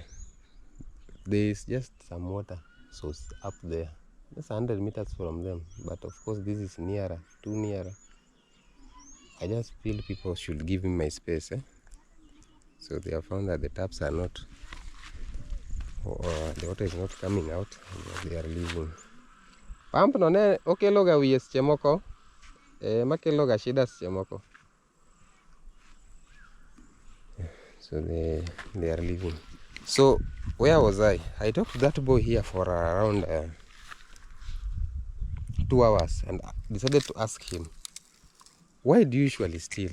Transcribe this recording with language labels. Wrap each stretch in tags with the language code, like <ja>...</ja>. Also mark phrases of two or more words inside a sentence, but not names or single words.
<en>There is just some water source up there, just 100 meters from them, but of course this is nearer, too nearer. I just feel people should give me my space. So they have found that the taps are not, the water is not coming out, and they are leaving.</en> <luo>Pump no ne okeloga wiye seche moko, makeloga shida seche moko.</luo> <en>So they are leaving. So where was I? I talked to that boy here for around 2 hours, and decided to ask him, why do you usually steal?</en>